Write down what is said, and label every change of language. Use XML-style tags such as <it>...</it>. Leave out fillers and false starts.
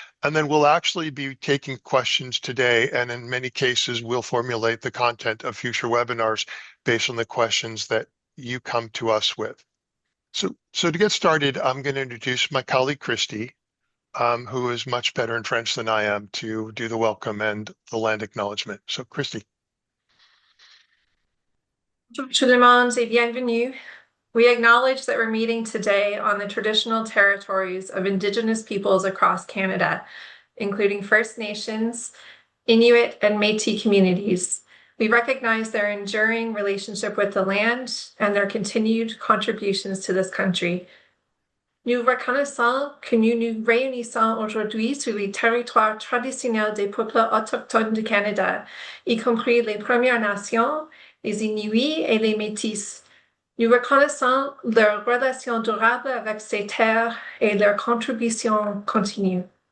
<en>And then we'll actually be taking questions today. And in many cases, we'll formulate the content of future webinars based on the questions that you come to us with. So to get started, I'm going to introduce my colleague, Christy, who is much better in French than I am, to do the welcome and the land acknowledgement. So Christy.</en> <fr>Bonjour tout le monde et bienvenue.</fr> <en>We acknowledge that we're meeting today on the traditional territories of Indigenous peoples across Canada, including First Nations, Inuit, and Métis communities. We recognize their enduring relationship with the land and their continued contributions to this country.</en> <fr>Nous reconnaissons que nous nous réunissons aujourd'hui sur les territoires traditionnels des peuples autochtones du Canada, y compris les Premières Nations, les Inuits et les Métis. Nous reconnaissons leur relation durable avec ces terres et leur contribution continue.</fr>